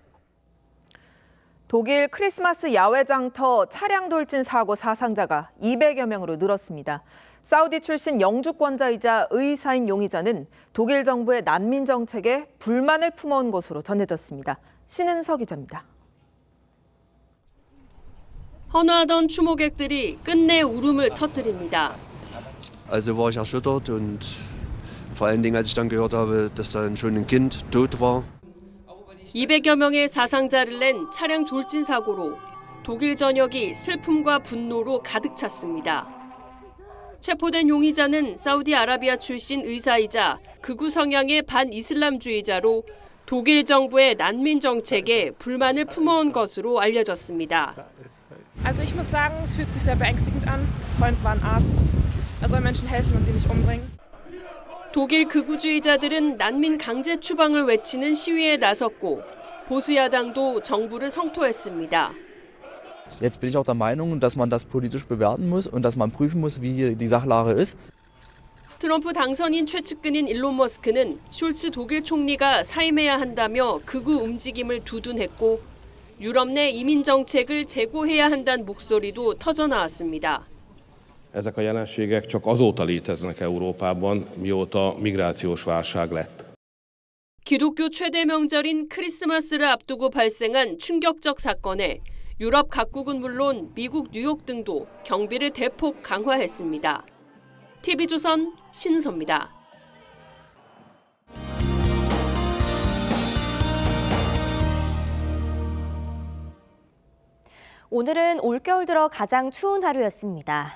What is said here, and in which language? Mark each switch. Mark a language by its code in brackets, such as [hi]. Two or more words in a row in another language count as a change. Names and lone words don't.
[ko] 독일 크리스마스 야외 장터 차량 돌진 사고 사상자가 200여 명으로 늘었습니다. 사우디 출신 영주권자이자 의사인 용의자는 독일 정부의 난민 정책에 불만을 품어온 것으로 전해졌습니다. 신은서 기자입니다. 헌화하던 추모객들이 끝내 울음을 터뜨립니다. [de] Also war ich erschüttert und vor allen Dingen als ich dann gehört habe, dass da schon ein Kind tot war. [ko] 200여 명의 사상자를 낸 차량 돌진 사고로 독일 전역이 슬픔과 분노로 가득 찼습니다. 체포된 용의자는 사우디아라비아 출신 의사이자 극우 성향의 반이슬람주의자로 독일 정부의 난민 정책에 불만을 품어온 것으로 알려졌습니다. [de] Also ich muss sagen, es fühlt sich sehr beängstigend an. Vor allem es war ein Arzt. Er soll Menschen helfen und sie nicht umbringen. [ko] 독일 극우주의자들은 난민 강제 추방을 외치는 시위에 나섰고 보수 야당도 정부를 성토했습니다. [de] Jetzt bin ich auch der Meinung, dass man das politisch bewerten muss und dass man prüfen muss, wie die Sachlage ist. [ko] 트럼프 당선인 최측근인 일론 머스크는 숄츠 독일 총리가 사임해야 한다며 극우 움직임을 두둔했고 유럽 내 이민 정책을 재고해야 한다는 목소리도 터져 나왔습니다. [hu] Ezek a jelenségek csak azóta léteznek Európában, mióta migrációs válság lett. [ko] 기독교 최대 명절인 크리스마스를 앞두고 발생한 충격적 사건에 유럽 각국은 물론 미국 뉴욕 등도 경비를 대폭 강화했습니다. TV조선 신은서입니다. 오늘은 올겨울 들어 가장 추운 하루였습니다.